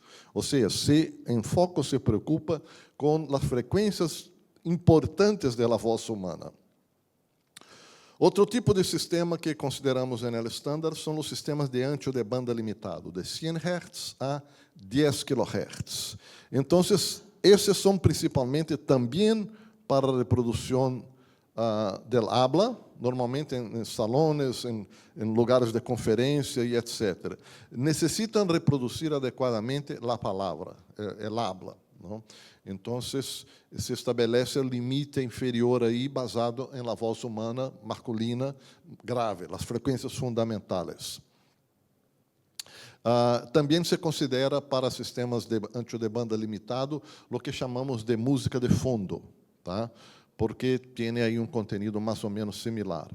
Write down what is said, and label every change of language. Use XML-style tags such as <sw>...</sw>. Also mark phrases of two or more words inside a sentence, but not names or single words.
<pt>Ou seja, em foco se preocupa com as frequências importantes da voz humana. Outro tipo de sistema que consideramos no estándar são os sistemas de</pt> <es>ancho de banda limitado,</es> <pt>de 100 Hz a 10 kHz. Então, esses são principalmente também para a reprodução</pt> <es>del habla,</es> <pt>normalmente em salões, em lugares de conferência e etc. Necessitam reproduzir adequadamente a palavra,</pt> <es>el habla.</es> <pt>Não? Então, se estabelece o limite inferior aí,</pt> <es>basado em la voz humana masculina grave,</es> <pt>as frequências fundamentais. Também se considera para sistemas de</pt> <es>ancho de banda limitado</es> <pt>o que chamamos de música de fundo, tá? Porque tem aí um conteúdo mais ou menos similar.</pt>